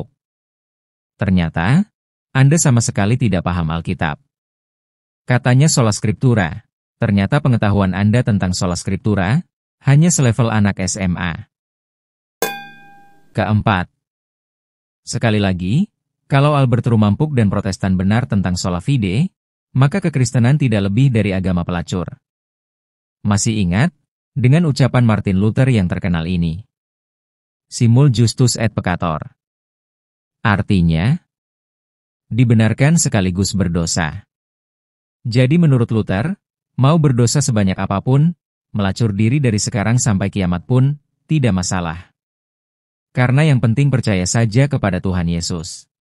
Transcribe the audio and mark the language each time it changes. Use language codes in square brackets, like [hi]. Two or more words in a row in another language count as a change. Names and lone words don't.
[id] Ternyata, Anda sama sekali tidak paham Alkitab. Katanya [la] Sola Scriptura, [id] ternyata pengetahuan Anda tentang [la] Sola Scriptura [id] hanya selevel anak SMA. Keempat. Sekali lagi, kalau Albert Rumampuk dan Protestan benar tentang [la] sola fide, [id] maka kekristenan tidak lebih dari agama pelacur. Masih ingat dengan ucapan Martin Luther yang terkenal ini? [la] Simul justus et peccator. [id] Artinya, dibenarkan sekaligus berdosa. Jadi menurut Luther, mau berdosa sebanyak apapun, melacur diri dari sekarang sampai kiamat pun, tidak masalah. Karena yang penting percaya saja kepada Tuhan Yesus.